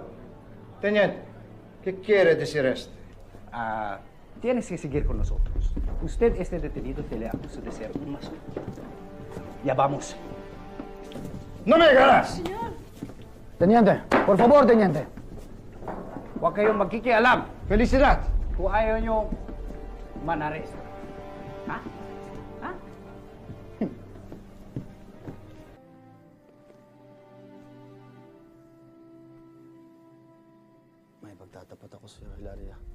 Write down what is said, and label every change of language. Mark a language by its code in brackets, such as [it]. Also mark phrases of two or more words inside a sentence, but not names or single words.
[es] Teniente, ¿qué quiere decir esto? Tienes que seguir con nosotros. Usted es detenido de la acusación de ser un masón. Ya vamos. ¡No me agarras! Teniente, por favor, teniente. [tl] Huwag kayong magkikialam. Felicidad. Kung ayaw nyo manares. Ha? Ha? May pagtatapat ako sa iyo, Hilaria.